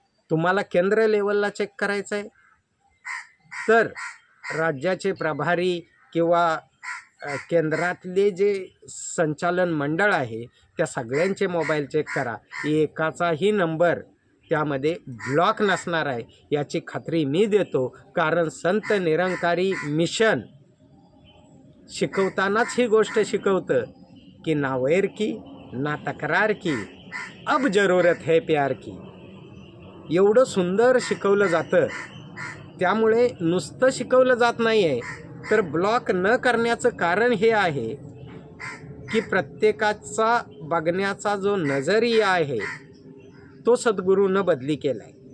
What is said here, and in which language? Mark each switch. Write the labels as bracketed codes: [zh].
[mr] तुम्हाला केंद्र लेवलला चेक करायचं आहे तर राज्याचे प्रभारी किंवा केंद्रातले जे संचालन मंडळ आहे त्या सगळ्यांचे मोबाईल चेक करा, एकाचाही नंबर त्यामध्ये ब्लॉक नसणार आहे, याची खात्री मी देतो. कारण संत निरंकारी मिशन शिकवतानाच ही गोष्ट शिकवतं की [hi] ना वैर की ना तक्रार की, अब जरूरत है प्यार की. [mr] एवढं सुंदर शिकवलं जातं. त्यामुळे नुसतं शिकवलं जात नाही आहे, तर ब्लॉक न करण्याचं कारण हे आहे की प्रत्येकाचा बघण्याचा जो नजरिया आहे तो सद्गुरूनं बदली केला आहे.